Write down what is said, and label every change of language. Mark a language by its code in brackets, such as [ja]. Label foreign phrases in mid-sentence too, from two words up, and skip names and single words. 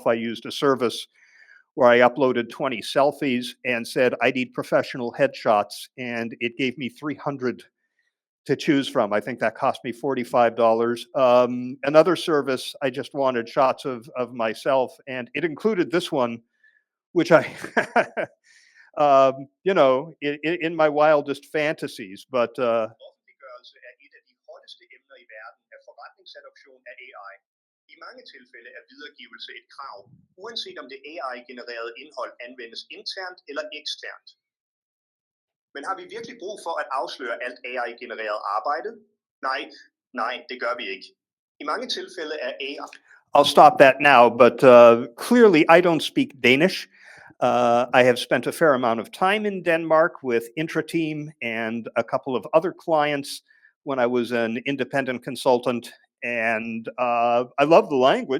[en] I used a service where I uploaded 20 selfies and said, I need professional headshots, and it gave me 300 to choose from. I think that cost me $45. Another service, I just wanted shots of myself, and it included this one, which I, in my wildest fantasies, but [da] Offentliggørelse er et af de hotteste emner i verden af forretningsadoption af AI. I mange tilfælde er videregivelse et krav, uanset om det AI-genererede indhold anvendes internt eller eksternt. Men har vi virkelig brug for at afsløre alt AI-genereret arbejde? Nej, det gør vi ikke. I mange tilfælde er AI. [en] I'll stop that now, but clearly I don't speak Danish. I have spent a fair amount of time in Denmark with Intrateam and a couple of other clients when I was an independent consultant, and I love the language.